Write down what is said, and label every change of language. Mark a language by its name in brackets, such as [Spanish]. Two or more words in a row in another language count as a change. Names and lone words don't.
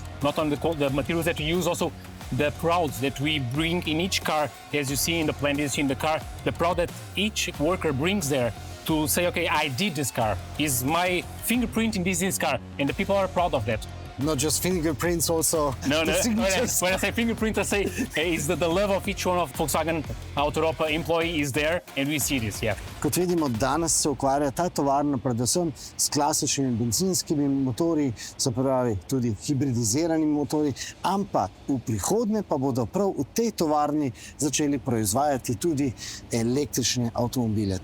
[English] Not only the materials that we use, also the proud that we bring in each car, as you see in the plant, as you see in the car, the proud that each worker brings there to say, okay, I did this car, is my fingerprint in this car, and the people are proud of that. Not just fingerprints, also No, the signatures. when I say fingerprint, I say is the love of each one of Volkswagen Auto Europa employee is there, and we see this, yeah. [Slovenian] Kot vidimo, danes se ukvarja ta tovarna predvsem s klasičnimi bencinskimi motorji, se pravi tudi hibridiziranimi motorji, ampak v prihodnje pa bodo prav v tej tovarni začeli proizvajati tudi električne avtomobile.